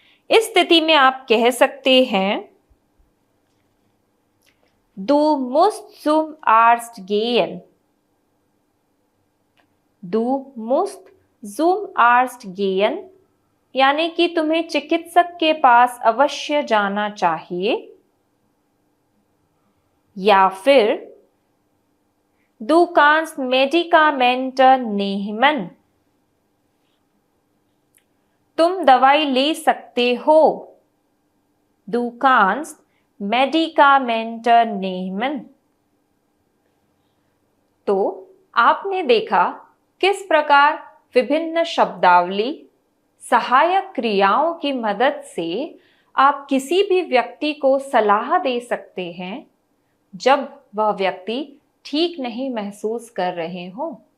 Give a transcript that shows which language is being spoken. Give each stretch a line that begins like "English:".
Hindi: इस स्थिति में आप कह सकते हैं
German: Du musst zum Arzt gehen। Du musst zum Arzt gehen
Hindi: यानी कि तुम्हें चिकित्सक के पास अवश्य जाना चाहिए। या फिर
German: Du kannst Medikamente nehmen।
Hindi: तुम दवाई ले सकते हो।
German: Du kannst Medikamente nehmen।
Hindi: तो आपने देखा किस प्रकार विभिन्न शब्दावली सहायक क्रियाओं की मदद से आप किसी भी व्यक्ति को सलाह दे सकते हैं जब वह व्यक्ति ठीक नहीं महसूस कर रहे हों।